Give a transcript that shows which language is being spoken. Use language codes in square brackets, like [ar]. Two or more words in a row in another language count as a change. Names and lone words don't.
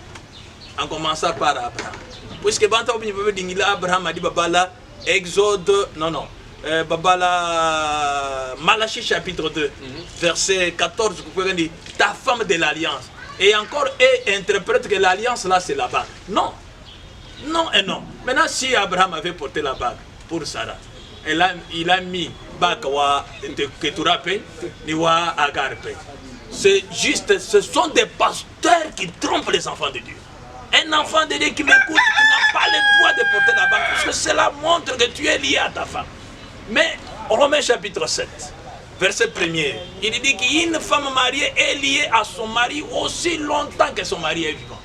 [fr] En commençant par Abraham. Puisque Abraham a dit Babala, Exode, Babala, Malachie chapitre 2, verset 14, vous pouvez dire, ta femme de l'alliance. Et encore, et interprète que l'alliance là c'est la bague. Non. Non et non. Maintenant, si Abraham avait porté la bague pour Sarah, il a mis bague [lua] wa Keturape, ni wa Agarpe. [fr] C'est juste, ce sont des pasteurs qui trompent les enfants de Dieu. Un enfant de Dieu qui m'écoute, qui n'a pas le droit de porter la bague, parce que cela montre que tu es lié à ta femme. Mais Romains chapitre 7, verset 1er, il dit qu'une femme mariée est liée à son mari aussi longtemps que son mari est vivant.